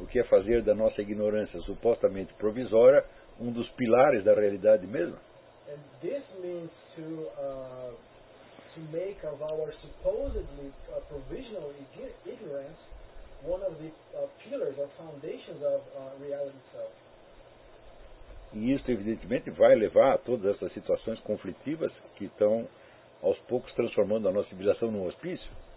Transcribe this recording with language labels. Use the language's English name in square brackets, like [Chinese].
[Portuguese] O que é fazer da nossa ignorância supostamente provisória um dos pilares da realidade mesmo? [English] And this means to to make of our supposedly provisional ignorance one of the pillars or foundations of reality itself. [Portuguese] E isso evidentemente vai levar a todas essas situações conflitivas que estão aos poucos transformando a nossa civilização num hospício.